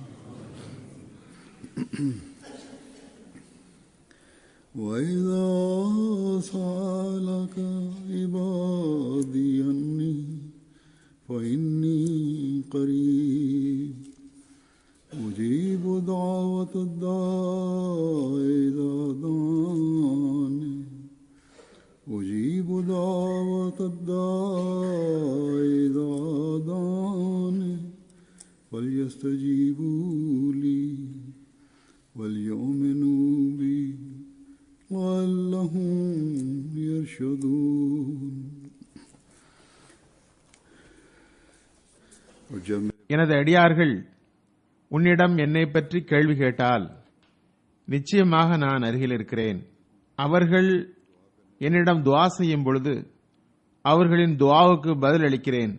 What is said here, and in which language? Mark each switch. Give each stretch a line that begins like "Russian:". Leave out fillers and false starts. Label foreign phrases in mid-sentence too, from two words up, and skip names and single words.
Arabic: وإذا سألك عبادي عني فإني قريب أجيب دعوة الداع إذا دعاني أجيب دعوة الداع إذا دعاني فليستجيبوا لي وليؤمنوا بي لعلهم يرشدون.
Tamil: எனது அடியார்கள் உன்னிடம் என்னை பற்றி கேள்வி கேட்டால் நிச்சயமாக நான் அருகில் இருக்கிறேன். அவர்கள் என்னிடம் துஆ செய்யும் பொழுது அவர்களின் துஆவுக்கு பதில் அளிக்கிறேன்.